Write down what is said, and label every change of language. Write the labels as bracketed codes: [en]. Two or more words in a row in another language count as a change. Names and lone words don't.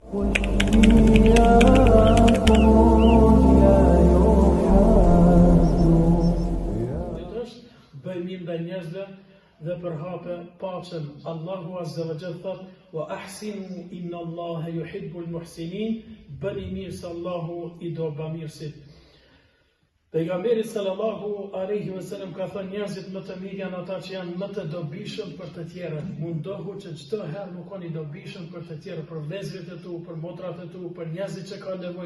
[sq] Bëj mirë ndaj njerëzve dhe përhape paqen. Allahu [ar] عز وجل [sq] thot: [ar] "وأحسنوا إن الله يحب المحسنين." [sq] Bëni mirë se Allahu i do bamirësit. Pejgamberi [ar] صلى الله عليه وسلم [sq] ka thënë njerëzit më të mirë janë ata që janë më të dobishëm për të tjerët. Mundohu që çdo herë nuk keni dobishëm për të tjerët, për vëllezërit e tu, për motrat e tu, për njerëzit që kanë nevojë.